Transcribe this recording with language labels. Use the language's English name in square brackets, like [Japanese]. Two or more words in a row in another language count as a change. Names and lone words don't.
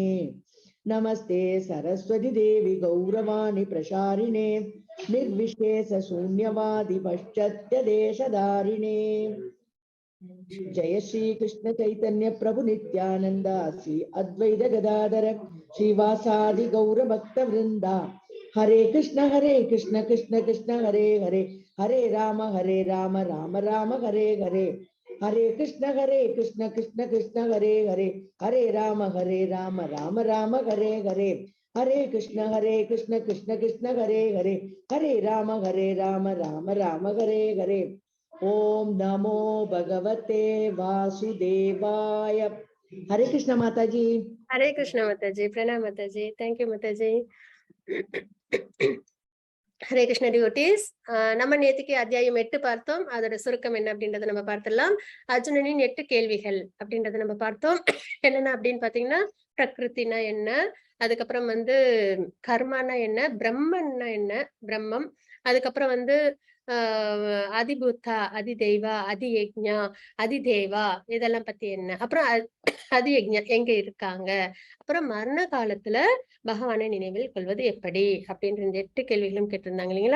[Sanskrit] नमस्ते सरस्वती देवी गौरवाणी प्रसारिणे निर्विशेष शून्यवादी पश्चात्य देशधारिणे. जय श्री कृष्ण चैतन्य प्रभु नित्यानंद श्री अद्वैत गदाधर श्रीवासादि गौर भक्त वृंदा. हरे कृष्ण कृष्ण कृष्ण हरे हरे हरे राम राम राम हरे हरे. हरे कृष्ण कृष्ण कृष्ण हरे हरे हरे राम राम राम हरे हरे. हरे कृष्ण कृष्ण कृष्ण हरे हरे हरे राम राम हरे हरे. ओम नमो भगवते वासुदेवाय. [Hindi] हरे कृष्ण माताजी. हरे कृष्ण माताजी, प्रणाम माताजी. [English] Thank you [Hindi] माताजी. [Tamil] ஹரே கிருஷ்ண டிவோட்டீஸ், நம்ம நேத்துக்கு அத்தியாயம் 8 பார்த்தோம். அதோட சுருக்கம் என்ன அப்படின்றத நம்ம பார்த்துடலாம். அர்ஜுனனின் 8 கேள்விகள் அப்படின்றத நம்ம பார்த்தோம். என்னென்ன அப்படின்னு பாத்தீங்கன்னா, பிரகிருத்தினா என்ன, அதுக்கப்புறம் வந்து கர்மானா என்ன, பிரம்மன்னா என்ன, பிரம்மம், அதுக்கப்புறம் வந்து அதிபூத்தா, அதிதெய்வா, அதியஜ்ஞா, அதிதேவா, இதெல்லாம் பத்தி என்ன, அப்புறம் அதியஜ்ஞா எங்க இருக்காங்க, அப்புறம் மரண காலத்துல பகவானை நினைவில் கொள்வது எப்படி அப்படின்ற 8 கேள்விகளும் கேட்டிருந்தாங்க இல்லைங்களா?